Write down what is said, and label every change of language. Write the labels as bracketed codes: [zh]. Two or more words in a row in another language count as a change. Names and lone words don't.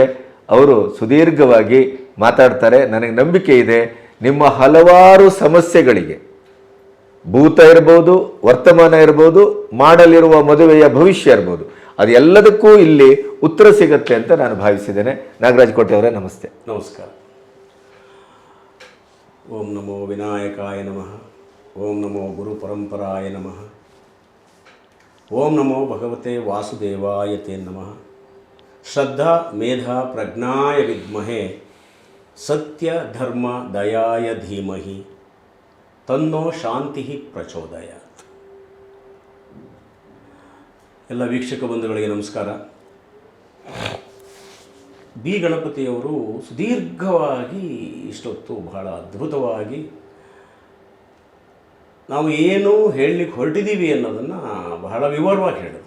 [kn] ಅವರು ಸುದೀರ್ಘವಾಗಿ ಮಾತಾಡ್ತಾರೆ. ನನಗೆ ನಂಬಿಕೆ ಇದೆ ನಿಮ್ಮ ಹಲವಾರು ಸಮಸ್ಯೆಗಳಿಗೆ, ಭೂತ ಇರ್ಬೋದು, ವರ್ತಮಾನ ಇರ್ಬೋದು, ಮಾಡಲಿರುವ ಮದುವೆಯ ಭವಿಷ್ಯ ಇರ್ಬೋದು, ಅದು ಎಲ್ಲದಕ್ಕೂ ಇಲ್ಲಿ ಉತ್ತರ ಸಿಗುತ್ತೆ ಅಂತ ನಾನು ಭಾವಿಸಿದ್ದೇನೆ. ನಾಗರಾಜ್ ಕೋಟೆ ಅವರೇ ನಮಸ್ತೆ. ನಮಸ್ಕಾರ. [sa] ಓಂ ನಮೋ ವಿನಾಯಕಾಯ ನಮಃ. ಓಂ ನಮೋ ಗುರು ಪರಂಪರಾಯ ನಮಃ. ಓಂ ನಮೋ ಭಗವತೆ ವಾಸುದೇವಾಯ ತೇ ನಮಃ. ಶ್ರದ್ಧಾ ಮೇಧಾ ಪ್ರಜ್ಞಾಯ ವಿದ್ಮಹೆ ಸತ್ಯ ಧರ್ಮ ದಯಾಯ ಧೀಮಹಿ ತನ್ನೋ ಶಾಂತಿ ಪ್ರಚೋದಯಾತ್. [kn] ಎಲ್ಲ ವೀಕ್ಷಕ ಬಂಧುಗಳಿಗೆ ನಮಸ್ಕಾರ. ಬಿ ಗಣಪತಿಯವರು ಸುದೀರ್ಘವಾಗಿ ಇಷ್ಟೊತ್ತು ಬಹಳ ಅದ್ಭುತವಾಗಿ ನಾವು ಏನು ಹೇಳಲಿಕ್ಕೆ ಹೊರಟಿದ್ದೀವಿ ಅನ್ನೋದನ್ನು ಬಹಳ ವಿವರವಾಗಿ ಹೇಳಿದ್ರು.